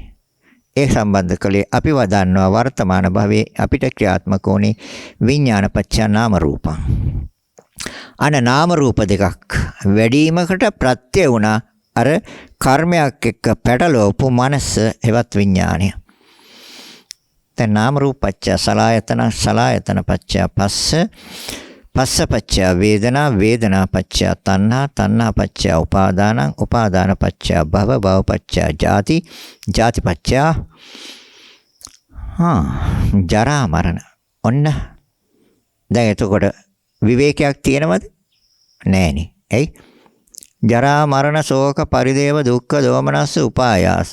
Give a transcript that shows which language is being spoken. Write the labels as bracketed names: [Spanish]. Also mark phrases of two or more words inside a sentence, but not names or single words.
[Sinhala] ඒ සම්බන්ධ කලේ අපි වදන්නවා වර්තමාන භවයේ අපිට ක්‍රියාත්මක වුණේ [Pali] විඥානපච්චය නාම රූපං. [Sinhala] අන නාම රූප දෙකක් වැඩිවීමකට ප්‍රත්‍ය වුණා අර කර්මයක් එක්ක පැටලවපු මනස එවත් විඥානය. [Pali] දැන් නාම රූපච්චය සලආයතන සලආයතන පච්චය පස්ස පස්ස පච්චය වේදනා වේදනා පච්චය තණ්හා තණ්හා පච්චය උපාදානං උපාදාන පච්චය භව භව පච්චය ජාති ජාති පච්චය ජරා මරණ. [Sinhala] ඔන්න දැන් එතකොට විවේකයක් තියෙනවද? නෑනේ. [Pali] එයි ජරා මරණ ශෝක පරිදේව දුක්ඛ දෝමනස්ස උපායාස.